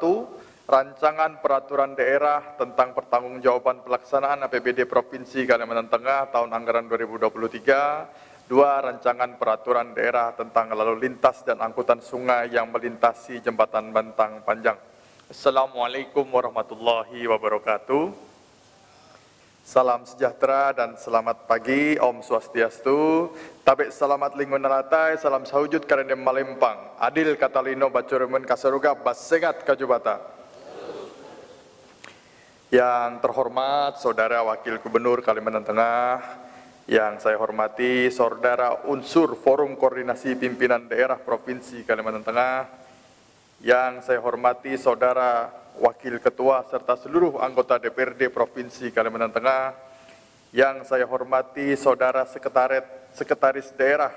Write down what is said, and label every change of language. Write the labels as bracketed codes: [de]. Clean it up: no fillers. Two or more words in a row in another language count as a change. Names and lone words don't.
[id] 1 Rancangan Peraturan Daerah tentang Pertanggungjawaban Pelaksanaan APBD Provinsi Kalimantan Tengah tahun anggaran 2023, 2. Rancangan Peraturan Daerah tentang Lalu Lintas dan Angkutan Sungai yang melintasi Jembatan Bantang Panjang. [ar] السلام عليكم ورحمة الله وبركاته. [id] Salam sejahtera dan selamat pagi, [sa] Om Swastiastu, [nij] tabik selamat lingkungan nalatai, salam sahujud karendem malempang, [knx] adil katalino bacurumun kasaruga basengat kajubata. [id] Yang terhormat Saudara Wakil Gubernur Kalimantan Tengah, yang saya hormati Saudara unsur Forum Koordinasi Pimpinan Daerah Provinsi Kalimantan Tengah, yang saya hormati Saudara Wakil Ketua serta seluruh anggota DPRD Provinsi Kalimantan Tengah, yang saya hormati Saudara Sekretaris Daerah,